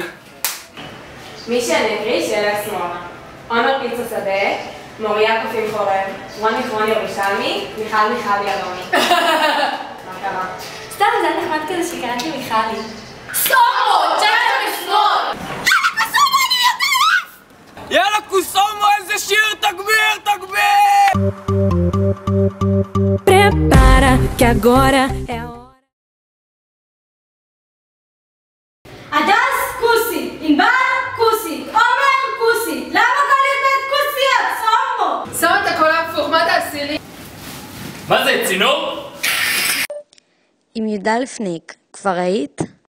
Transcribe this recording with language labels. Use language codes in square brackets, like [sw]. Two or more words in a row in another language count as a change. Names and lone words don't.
[he] מי שאני אקריא, שאלה שמאלה. עומר פיצה שדה, מוריה קופים חורב, רוני כרוני ירושלמי, מיכל אלוני. מה קרה? סתם, זה היה נחמד כזה שקראתי מיכלי. סומו! צ'קה בשמאל! יאללה קוסומו, איזה שיר! תגביר! תגביר! [pt] Prepara que agora é a hora. [he] הדס, כוסי. ענבל, כוסי. עומר, כוסי. למה קלית את כוסיות? סומו! שם את הכל הפוך, מה תעשי לי? מה זה, צינור? עם י"א ניק, כבר היית?